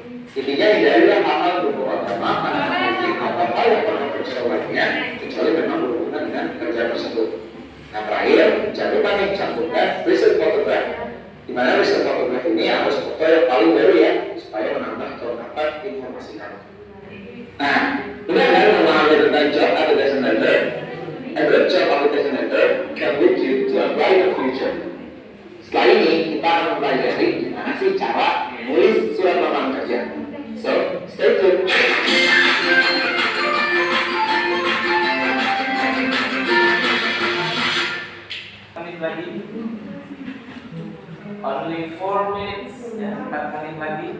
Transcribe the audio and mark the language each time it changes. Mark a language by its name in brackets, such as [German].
[Indonesian] Intinya hindarilah hal-hal berbau agama karena mungkin atau hal yang pernah bersesuaiannya kecuali memang berhubungan dengan kerja tersebut. Nah, terakhir, jangan lupa nih cantumkan recent photograph, di mana recent photograph ini harus foto yang paling baru ya, supaya menambah kelengkapan informasi kamu. Nah, ini adalah memahami tentang job application letter. [English] A good job application letter can lead you to a brighter future. [Indonesian] Setelah ini, kita akan mempelajari gimana sih cara menulis surat lamaran kerja. [English] So, stay tuned. [Indonesian] Menit lagi, [English] only 4 minutes [Indonesian] ya, 4 menit lagi.